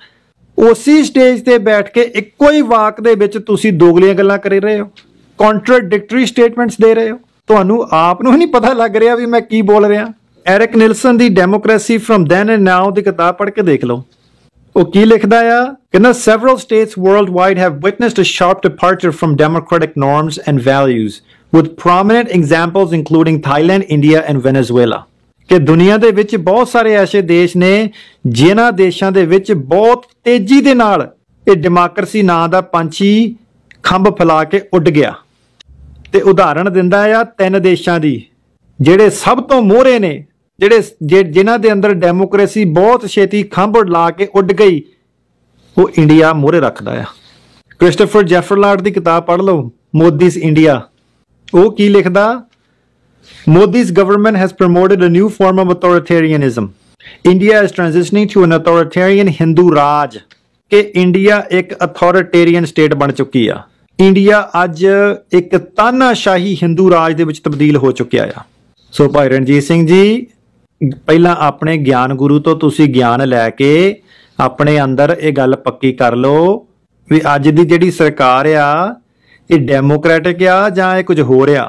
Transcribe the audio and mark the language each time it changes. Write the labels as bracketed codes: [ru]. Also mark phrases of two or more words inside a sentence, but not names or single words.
[pa] ਉਸੇ ਸਟੇਜ ਤੇ ਬੈਠ ਕੇ ਇੱਕੋ ਹੀ ਵਾਕ ਦੇ ਵਿੱਚ ਤੁਸੀਂ ਦੋਗਲੀਆਂ ਗੱਲਾਂ ਕਰ ਰਹੇ ਹੋ, [en] contradictory statements [pa] ਦੇ ਰਹੇ ਹੋ। ਤੁਹਾਨੂੰ ਆਪ ਨੂੰ ਨਹੀਂ ਪਤਾ ਲੱਗ ਰਿਹਾ ਵੀ ਮੈਂ ਕੀ ਬੋਲ ਰਿਹਾ। ਐਰਿਕ ਨਿਲਸਨ ਦੀ ਡੈਮੋਕ੍ਰੇਸੀ ਫਰਮ ਦੈਨ ਐਂਡ ਨਾਓ ਦੀ ਕਿਤਾਬ ਪੜ੍ਹ ਕੇ ਦੇਖ ਲਓ। ਉਹ ਕੀ ਲਿਖਦਾ ਆ, ਕਹਿੰਦਾ [en] several states worldwide have witnessed a sharp departure from democratic norms and values, with prominent examples including Thailand, India and Venezuela। [pa] ਕਿ ਦੁਨੀਆ ਦੇ ਵਿੱਚ ਬਹੁਤ ਸਾਰੇ ਐਸੇ ਦੇਸ਼ ਨੇ ਜਿਨ੍ਹਾਂ ਦੇਸ਼ਾਂ ਦੇ ਵਿੱਚ ਬਹੁਤ ਤੇਜ਼ੀ ਦੇ ਨਾਲ ਇਹ ਡੈਮੋਕ੍ਰੇਸੀ ਨਾਂ ਦਾ ਪੰਛੀ ਖੰਭ ਫੈਲਾ ਕੇ ਉੱਡ ਗਿਆ। ਤੇ ਉਦਾਹਰਣ ਦਿੰਦਾ ਆ 3 ਦੇਸ਼ਾਂ ਦੀ ਜਿਹੜੇ ਸਭ ਤੋਂ ਮੋਹਰੇ ਨੇ, ਜਿਨ੍ਹਾਂ ਦੇ ਅੰਦਰ ਡੈਮੋਕ੍ਰੇਸੀ ਬਹੁਤ ਛੇਤੀ ਖੰਭ ਲਾ ਕੇ ਉੱਡ ਗਈ, ਉਹ ਇੰਡੀਆ ਮੋਹਰੇ ਰੱਖਦਾ ਆ। ਕ੍ਰਿਸਟੋਫਰ ਜੈਫਰਲਾਰਡ ਦੀ ਕਿਤਾਬ ਪੜ੍ਹ ਲਓ, ਮੋਦੀਜ਼ ਇੰਡੀਆ। ਉਹ ਕੀ ਲਿਖਦਾ, [en] Modi's government has promoted a new form of authoritarianism. India is transitioning to an authoritarian Hindu Raj। [pa] ਕਿ ਇੰਡੀਆ ਇੱਕ [en] authoritarian state [pa] ਬਣ ਚੁੱਕੀ ਆ। ਇੰਡੀਆ ਅੱਜ ਇੱਕ ਤਾਨਾਸ਼ਾਹੀ ਹਿੰਦੂ ਰਾਜ ਦੇ ਵਿੱਚ ਤਬਦੀਲ ਹੋ ਚੁੱਕਿਆ ਆ। ਸੋ ਭਾਈ ਰਣਜੀਤ ਸਿੰਘ ਜੀ, ਪਹਿਲਾਂ ਆਪਣੇ ਗਿਆਨ ਗੁਰੂ ਤੋਂ ਤੁਸੀਂ ਗਿਆਨ ਲੈ ਕੇ ਆਪਣੇ ਅੰਦਰ ਇਹ ਗੱਲ ਪੱਕੀ ਕਰ ਲਓ ਵੀ ਅੱਜ ਦੀ ਜਿਹੜੀ ਸਰਕਾਰ ਆ ਇਹ ਡੈਮੋਕ੍ਰੈਟਿਕ ਆ ਜਾਂ ਇਹ ਕੁਝ ਹੋ ਰਿਹਾ।